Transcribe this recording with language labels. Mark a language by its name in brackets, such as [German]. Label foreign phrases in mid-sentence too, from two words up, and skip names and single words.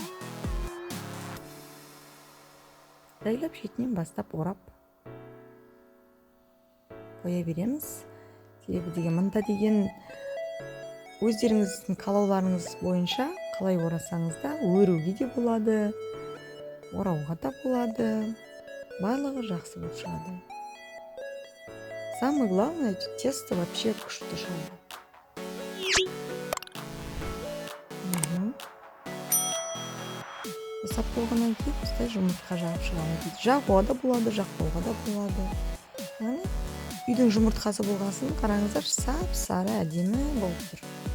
[Kazakh] Дайлап шетінен бастап орап қоя береміз. Себебі деген мында деген өздеріңіздің қалауларыңыз бойынша қалай орасаңыз да өруге де болады, орауға да болады. Барлығы жақсы болып шығады. [Russian] Самое главное, тесто вообще [Kazakh] күшті шығады. Жасап болғаннан кейін осылай жұмыртқа жағып шығамыз. Жағуға да болады, жақпауға да болады. Яғни үйдің жұмыртқасы болғасын қараңыздар, сап-сары әдемі болып тұр.